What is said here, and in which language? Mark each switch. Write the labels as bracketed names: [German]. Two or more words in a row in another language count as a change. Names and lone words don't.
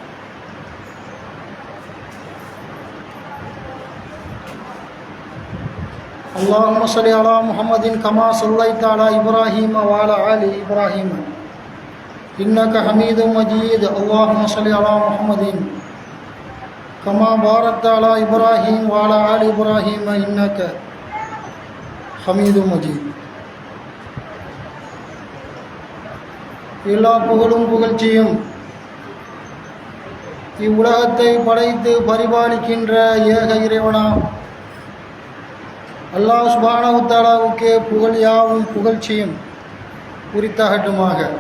[Arabic] اللهم صل على محمد كما صليت على إبراهيم وعلى آل إبراهيم إنك حميد مجيد. اللهم صل على محمد كما باركت على إبراهيم وعلى آل إبراهيم إنك حميد مجيد. [Tamil] எல்லா புகழும் புகழ்ச்சியும் இவ்வுலகத்தை படைத்து பரிபாலிக்கின்ற ஏக இறைவனாம் [Arabic] الله سبحانه وتعالى [Tamil] புகழ் யாவும் புகழ்ச்சியும் உரித்தாகட்டுமாக.